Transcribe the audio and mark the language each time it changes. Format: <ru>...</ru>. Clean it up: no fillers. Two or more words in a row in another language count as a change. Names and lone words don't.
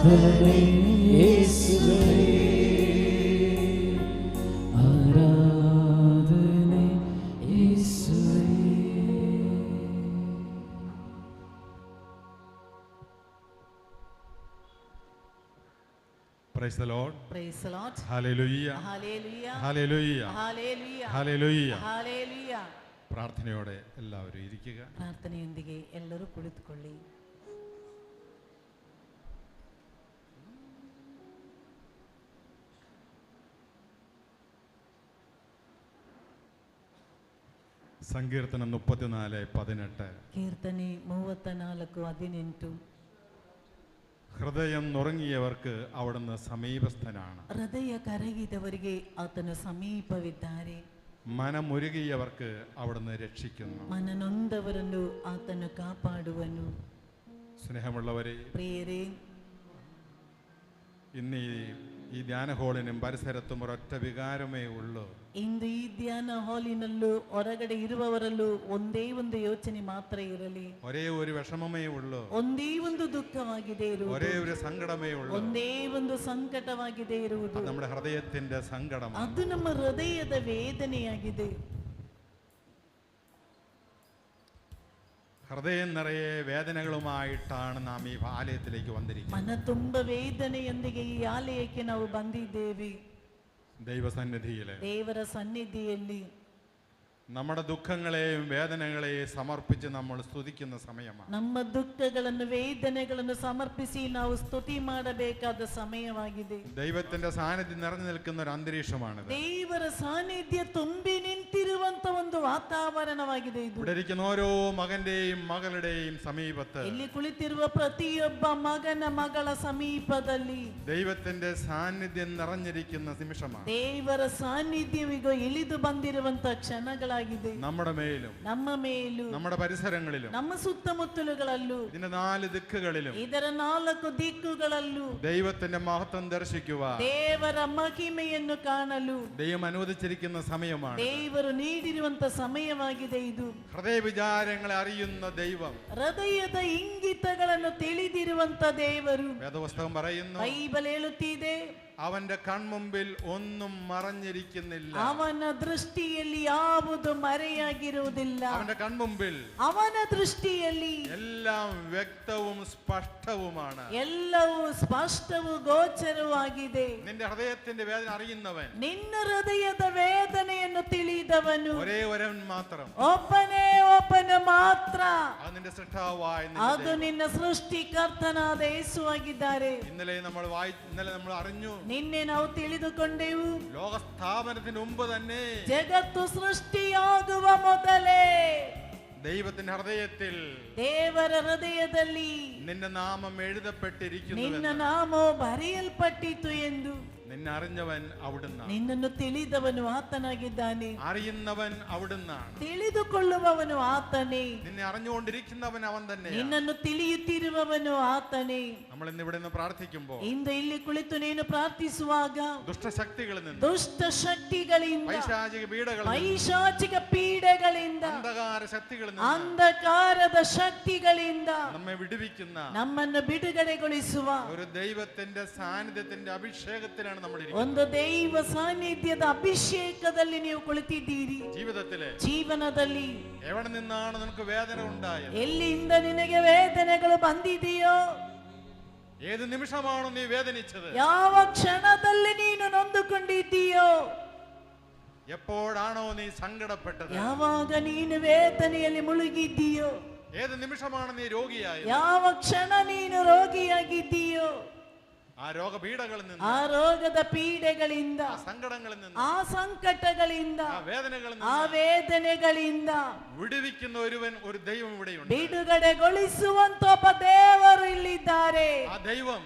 <ml>യേശുവേ ആരാധന യേശുവേ.</ml> <en>Praise the Lord. Praise the Lord. Hallelujah. Hallelujah. Hallelujah. Hallelujah. Hallelujah. Hallelujah.</en> <ml>പ്രാർത്ഥനയോടെ എല്ലാവരും ഇരിക്കുക.</ml> <kn>പ്രാർത്ഥനയൊന്തിಗೆ ಎಲ್ಲರೂ ಕುಳಿತುಕೊಳ್ಳಿ.</kn> <ml>സങ്കീർത്തനം 34:18.</ml> <kn>കീർത്തನೆ 34:18.</kn> <ml>ഹൃദയം നുറങ്ങിയവർക്ക് അവിടുന്ന് സമീപസ്ഥനാണ്.</ml> <kn>ಹೃದಯ ಕರಗಿದವರಿಗೆ ಆತನು ಸಮೀಪವಿದ್ದಾರೆ.</kn> <ml>മനമുരുകിയവർക്ക് അവിടുന്ന് രക്ഷിക്കുന്നു.</ml> <kn>ಮನನೊಂದವರನ್ನು ಆತನು ಕಾಪಾಡುವನು.</kn> <ml>സ്നേഹമുള്ളവരെ,</ml> <kn>ಪ್ರಿಯರೇ,</kn> <ml>ഇന്ന് ഈ ധ്യാന ഹാളിനും പരിസരത്തും ഒരൊറ്റ വികാരമേ ഉള്ളൂ.</ml> <kn>ಇಂದು ಈ ಧ್ಯಾನ ಹಾಲಿನಲ್ಲೂ ಹೊರಗಡೆ ಇರುವವರಲ್ಲೂ ಒಂದೇ ಒಂದು ಯೋಚನೆ ಮಾತ್ರ ಇರಲಿ.</kn> <ml>ഒരേ ഒരു വിഷമമേ ഉള്ളൂ.</ml> <kn>ಒಂದೇ ಒಂದು ದುಃಖವಾಗಿದೆ ಇರುವುದು.</kn> <ml>ഒരേ ഒരു സങ്കടമേ ഉള്ളൂ.</ml> <kn>ಒಂದೇ ಒಂದು ಸಂಕಟವಾಗಿದೆ ಇರುವುದು.</kn> <ml>നമ്മുടെ ഹൃദയത്തിന്റെ സങ്കടം.</ml> <kn>ಅದು ನಮ್ಮ ಹೃದಯದ ವೇದನೆಯಾಗಿದೆ.</kn> <ml>ഹൃദയം നിറയെ വേദനകളുമായിട്ടാണ് നാം ഈ ആലയത്തിലേക്ക് വന്നിരിക്കുന്നത്.</ml> <kn>ಮನ ತುಂಬ ವೇದನೆಯೊಂದಿಗೆ ಈ ಆಲಯಕ್ಕೆ ನಾವು ಬಂದಿದ್ದೇವೆ.</kn> <ml>ദൈവസന്നിധിയിലെ</ml> <kn>ದೇವರ ಸನ್ನಿಧಿಯಲ್ಲಿ</kn> <ml>നമ്മുടെ ദുഃഖങ്ങളെയും വേദനകളെയും സമർപ്പിച്ച് നമ്മൾ സ്തുതിക്കുന്ന സമയമാണ്.</ml> <kn>ನಮ್ಮ ದುಃಖಗಳನ್ನು ವೇದನೆಗಳನ್ನು ಸಮರ್ಪಿಸಿ ನಾವು ಸ್ತುತಿ ಮಾಡಬೇಕಾದ ಸಮಯವಾಗಿದೆ.</kn> <ml>ദൈവത്തിന്റെ സാന്നിധ്യം നിറഞ്ഞു നിൽക്കുന്ന ഒരു അന്തരീക്ഷമാണ്.</ml> <kn>ದೇವರ ಸಾನ್ನಿಧ್ಯ ತುಂಬಿ ನಿಂತಿರುವಂತ ಒಂದು ವಾತಾವರಣವಾಗಿದೆ ಇದು.</kn> <ml>ഇവിടെ ഇരിക്കുന്ന ഓരോ മകന്റെയും മകളുടെയും സമീപത്ത്</ml> <kn>ಇಲ್ಲಿ ಕುಳಿತಿರುವ ಪ್ರತಿಯೊಬ್ಬ ಮಗನ ಮಗಳ ಸಮೀಪದಲ್ಲಿ</kn> <ml>ദൈവത്തിന്റെ സാന്നിധ്യം നിറഞ്ഞിരിക്കുന്ന നിമിഷമാണ്.</ml> <kn>ದೇವರ ಸಾನ್ನಿಧ್ಯವಿಗ ಇಳಿದು ಬಂದಿರುವಂತ ಕ್ಷಣಗಳಾಗಿದೆ.</kn> <ml>നമ്മുടെ മേലും</ml> <kn>ನಮ್ಮ ಮೇಲೂ</kn> <ml>നമ്മുടെ പരിസരങ്ങളിലും</ml> <kn>ನಮ್ಮ ಸುತ್ತಮುತ್ತಲುಗಳಲ್ಲೂ</kn> <ml>ഇതിന്റെ 4 ദിക്കുകളിലും</ml> <kn>ಇದರ 4 ದಿಕ್ಕುಗಳಲ್ಲೂ</kn> <ml>ദൈവത്തിന്റെ മഹത്വം ദർശിക്കുവാൻ</ml> <kn>ದೇವರ ಮಹಿಮೆಯನ್ನು ಕಾಣಲು</kn> <ml>ദൈവം അനുവദിച്ചിരിക്കുന്ന സമയമാണ്.</ml> <kn>ದೇವರು ನೀಡಿರುವಂತ ಸಮಯವಾಗಿದೆ ಇದು.</kn> <ml>ഹൃദയ വിചാരങ്ങളെ അറിയുന്ന ദൈവം,</ml> <kn>ಹೃದಯದ ಇಂಗಿತಗಳನ್ನು ತಿಳಿದಿರುವಂತ ದೇವರು.</kn> <ml>വേദപുസ്തകം പറയുന്നു,</ml> <kn>ಬೈಬಲ್ ಹೇಳುತ್ತಿದೆ,</kn> <ml>അവന്റെ കൺമുമ്പിൽ ഒന്നും മറഞ്ഞിരിക്കുന്നില്ല.</ml> <kn>ಅವನ ದೃಷ್ಟಿಯಲ್ಲಿ ಯಾವುದು ಮರೆಯಾಗಿರುವುದಿಲ್ಲ.</kn> <ml>അവന്റെ കൺമുമ്പിൽ</ml> <kn>ಅವನ ದೃಷ್ಟಿಯಲ್ಲಿ</kn> <ml>എല്ലാം വ്യക്തവും സ്പഷ്ടവുമാണ്.</ml> <kn>ಎಲ್ಲವೂ ಸ್ಪಷ್ಟವೂ ಗೋಚರವಾಗಿದೆ.</kn> <ml>നിന്റെ ഹൃദയത്തിന്റെ വേദന അറിയുന്നവൻ,</ml> <kn>ನಿನ್ನ ಹೃದಯದ ವೇದನೆಯನ್ನು ತಿಳಿದವನು</kn> <ml>ഒരേ ഒരുവൻ മാത്രം,</ml> <kn>ಒಬ್ಬನೇ ಒಬ್ಬನು ಮಾತ್ರ.</kn> <ml>അത് നിന്റെ സൃഷ്ടാവായ</ml> <kn>ಅದು ನಿನ್ನ ಸೃಷ್ಟಿಕರ್ತನಾದ ಯೇಸುವಾಗಿದ್ದಾರೆ.</kn> <ml>ഇന്നലെ നമ്മൾ അറിഞ്ഞു,</ml> <kn>ನಿನ್ನೆ ನಾವು ತಿಳಿದುಕೊಂಡೆವು,</kn> <ml>ലോകസ്ഥാപനത്തിന് മുമ്പ് തന്നെ</ml> <kn>ಜಗತ್ತು ಸೃಷ್ಟಿಯಾಗುವ ಮೊದಲೇ</kn> <ml>ദൈവത്തിന്റെ ഹൃദയത്തിൽ</ml> <kn>ದೇವರ ಹೃದಯದಲ್ಲಿ</kn> <ml>നിന്റെ നാമം എഴുതപ്പെട്ടിരിക്കുന്നു.</ml> <kn>ನಿನ್ನ ನಾಮವು ಬರೆಯಲ್ಪಟ್ಟಿತು ಎಂದು.</kn> <ml>നിന്നെ അറിഞ്ഞവൻ അവിടുന്ന്,</ml> <kn>ನಿನ್ನನ್ನು ತಿಳಿದವನು ಆತನಾಗಿದ್ದಾನೆ.</kn> <ml>അറിയുന്നവൻ അവിടുന്നാണ്.</ml> <kn>ತಿಳಿದುಕೊಳ್ಳುವವನು ಆತನೇ.</kn> <ml>നിന്നെ അറിഞ്ഞുകൊണ്ടിരിക്കുന്നവൻ അവൻ തന്നെ.</ml> <kn>ನಿನ್ನನ್ನು ತಿಳಿಯುತ್ತಿರುವವನು ಆತನೇ.</kn> <ml>നമ്മൾ ഇന്ന് ഇവിടെ നിന്ന് പ്രാർത്ഥിക്കുമ്പോൾ</ml> <kn>ಇಂದು ಇಲ್ಲಿ ಕುಳಿತು ನೀನು ಪ್ರಾರ್ಥಿಸುವಾಗ</kn> <ml>ദുഷ്ടശക്തികളിൽ നിന്ന്,</ml> <kn>ದುಷ್ಟ ಶಕ್ತಿಗಳಿಂದ,</kn> <ml>പൈശാചിക പീഡകളിൽ നിന്ന്,</ml> <kn>ಪೈಶಾಚಿಕ ಪೀಡೆಗಳಿಂದ,</kn> <ml>അന്ധകാര ശക്തികളിൽ നിന്ന്,</ml> <kn>ಅಂಧಕಾರದ ಶಕ್ತಿಗಳಿಂದ</kn> <ml>നമ്മെ വിടുവിക്കുന്ന</ml> <kn>ನಮ್ಮನ್ನು ಬಿಡುಗಡೆಗೊಳಿಸುವ</kn> <ml>ഒരു ദൈവത്തിന്റെ സാന്നിധ്യത്തിന്റെ അഭിഷേകത്തിലാണ് നമ്മൾ</ml> <kn>ಒಂದು ದೈವ ಸಾನ್ನಿಧ್ಯದ ಅಭಿಷೇಕದಲ್ಲಿ ನೀವು ಕುಳಿತಿದ್ದೀರಿ.</kn> <ml>ജീവിതത്തിലെ</ml> <kn>ಜೀವನದಲ್ಲಿ</kn> <ml>എവിടെ നിന്നാണ് നിനക്ക് വേദന ഉണ്ടായത്?</ml> <kn>ಎಲ್ಲಿಂದ ನಿನಗೆ ವೇದನೆಗಳು ಬಂದಿದೆಯೋ?</kn> <ml>ഏത് നിമിഷമാണോ നീ വേദനിച്ചത്?</ml> <kn>ಯಾವ ಕ್ಷಣದಲ್ಲಿ ನೀನು ನೊಂದುಕೊಂಡಿದ್ದೀಯೋ?</kn> <ml>എപ്പോഴാണോ നീ സങ്കടപ്പെട്ടത്?</ml> <kn>ಯಾವಾಗ ನೀನು ವೇದನೆಯಲ್ಲಿ ಮುಳುಗಿದ್ದೀಯೋ?</kn> <ml>ഏത് നിമിഷമാണ് നീ രോഗിയായത്?</ml> <kn>ಯಾವ ಕ್ಷಣ ನೀನು ರೋಗಿಯಾಗಿದ್ದೀಯೋ?</kn> <ml>ആ രോഗപീഠകളിൽ നിന്ന്,</ml> <kn>ಆ ರೋಗದ ಪೀಡೆಗಳಿಂದ,</kn> <ml>ആ സങ്കടങ്ങളിൽ നിന്ന്,</ml> <kn>ಆ ಸಂಕಟಗಳಿಂದ,</kn> <ml>ആ വേദനകളിൽ</ml> <kn>ಆ</kn> <ml>നിന്ന്</ml> <kn>ವೇದನೆಗಳಿಂದ</kn> <ml>വിടുവിക്കുന്ന ഒരു ദൈവം ഇവിടെയുണ്ട്.</ml> <kn>ಬಿಡುಗಡೆಗೊಳಿಸುವಂತ ಒಬ್ಬ ದೇವರು ಇಲ್ಲಿದ್ದಾರೆ.</kn> <ml>ആ ദൈവം,</ml>